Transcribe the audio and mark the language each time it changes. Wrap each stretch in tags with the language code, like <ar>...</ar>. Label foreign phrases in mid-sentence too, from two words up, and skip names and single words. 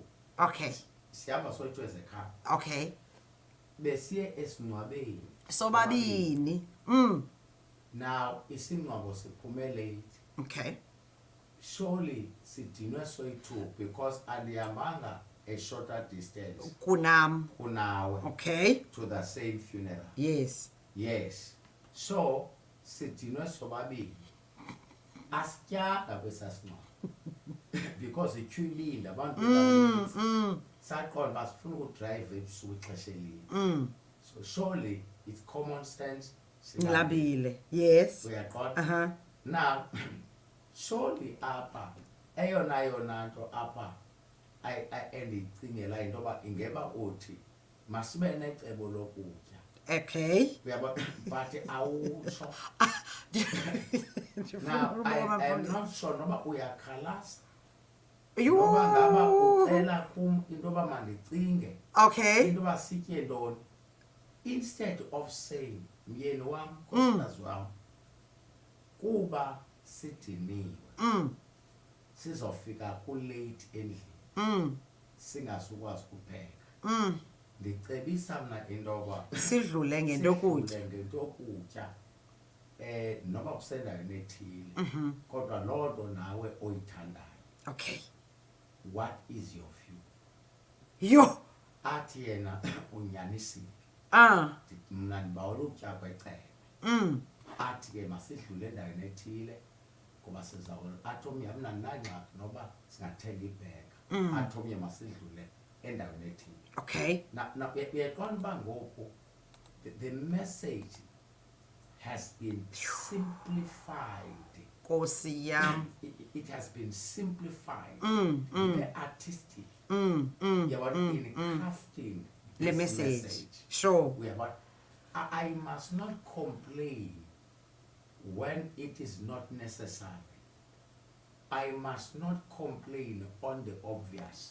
<en>Okay.</en> <xh>Sihamba soyi-2 ezekhaya.</xh> <en>Okay.</en> <xh>Besiye esingcwabeni. Sobabini. Now, isingcwabo siphume late.</xh> <en>Okay. Surely</en> <xh>sidinwe soyi-2</xh> <en>because andihambanga a shorter distance</en> <xh>Kunam. kunawe</xh> <en>Okay. to the same funeral. Yes.</en> <xh>Yes. So sidinwe sobabini. Asityanga kwesasingcwabo. Because ityhilile abantu abaninzi. Saqonda basifuna ukudrive ebusuku ixesha elinye.</xh> <en>So surely it's common sense.</en> <xh>Nilabile. Yes. Uyaqonda? Now, surely apha eyona nto apha endiyicingela into yoba ingeba uthi masibe necebo lokutya.</xh> <en>Okay.</en> <xh>Uyabona? But awutsho.</xh> <en>Now, I'm not sure</en> <xh>noba uyakhalaza. Noba ngaba ucela kum into yoba mandicinge.</xh> <en>Okay.</en> <xh>Into yoba sitye ntoni.</xh> <en>Instead of saying,</en> <xh>myeni wam, nkosikazi wam, kuba sidiniwe, sizofika kulate endlini, singasukwazi kupheka. Ndicebisa mna into yoba sidlule ngento yokutya. Noba kusendaweni ethile, kodwa loo nto nawe oyithandayo.</xh> <en>Okay. What is your view? Yo.</en> <xh>Athi yena unyanisile. Mna ndibawela ukutya kwecebe. Athi ke masidlule endaweni ethile ngoba sizawula. Athi omnye mna ndinangxaki noba singathenga ibheka. Athi omnye masidlule endaweni ethile.</xh> <en>Okay.</en> <xh>Uyaqonda uba ngoku</xh> <en>the message has been simplified.</en> <xh>Nkosi yam.</xh> <en>It has been simplified. The artistic. Yabona in crafting The this message. Sure. I must not complain when it is not necessary. I must not complain on the obvious.</en>